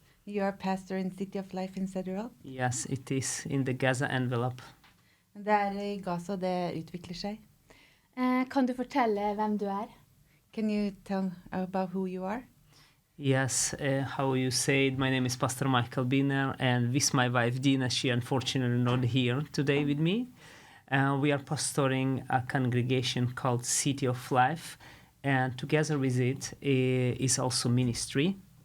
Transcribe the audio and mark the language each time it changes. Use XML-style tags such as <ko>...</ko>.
<en>You are pastor in City of Life in Sederot. Yes, it is in the Gaza envelope.</en> <no>Det I Gaza det utvikler seg. Kan du fortelle hvem du</no> <en>Can you tell about who you are? Yes, how you said, my name is Pastor Michael Biner, and with my wife Dina, she unfortunately not here today with me. We are pastoring a congregation called City of Life, and together with it is also ministry.</en>